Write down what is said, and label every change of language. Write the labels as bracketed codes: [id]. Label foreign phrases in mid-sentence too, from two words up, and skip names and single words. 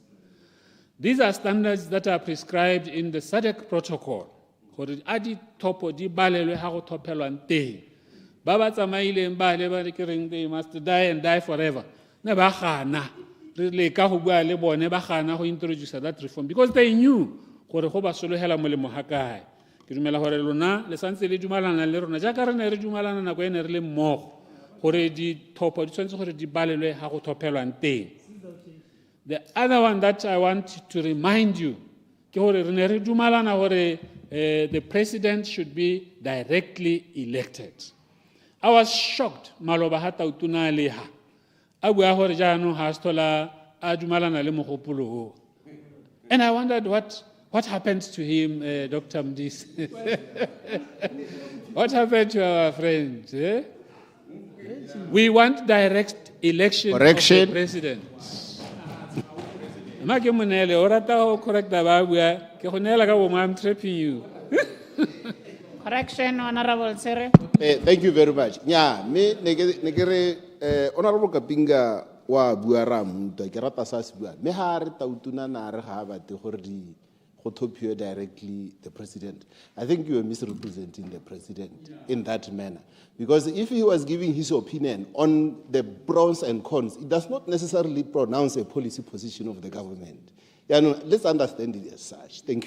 [en] These are standards that are prescribed in the SADC protocol. They must die and die forever. Introduce that reform because they knew [tn] ke dumela gore lona le santse le dumalana le rona jaaka re ne re dumalana nako ene re le mmogo gore dithopo di tshwanetse gore di balelwe ga go thopelwang teng. [en] The other one that I want to remind you [tn] ke gore re ne re dumalana gore [en] the president should be directly elected. I was shocked [tn] maloba ha tautuna le ha a bua gore jaanong ha stola a dumalana le mogopolo o, [en] and I wondered what happened to him, Dr. Mdisi? What happened to our friend? We want direct election of the president. [tn] Ma ke monele o rata go correcta ba bua ke go neela ka bomo [en] I'm trapping you. Correction, Honorable Sere. Thank you very much. [tn] Yeah, me negere Honorable Kapinga wa bua ra mmuta ke rata sa se bua. Me ha re tautuna na re ga ba te gore di go 𝗕𝗶𝗹𝗹 [en] directly the president. I think you are misrepresenting the president in that manner. Because if he was giving his opinion on the pros and cons, it does not necessarily pronounce a policy position of the government. Yeah, no, let's understand it as such. Thank you.